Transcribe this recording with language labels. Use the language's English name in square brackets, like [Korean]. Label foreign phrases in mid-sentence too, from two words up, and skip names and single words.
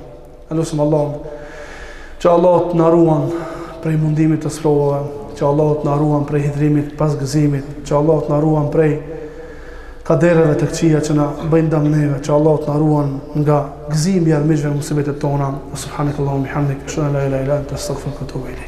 [Albanian] E lusim Allahun që Allahut na ruan prej mundimit të sfrovave, që Allahut na ruan prej hidhrimit pas gëzimit, që Allahut na ruan prej kadereve të këqija që na bëjnë dëm neve, që Allahut na ruan nga gëzimi i armiqve në musibetet tona. [Arabic] سبحانك اللهم وبحمدك أشهد أن لا إله إلا أنت أستغفرك وأتوب إليك.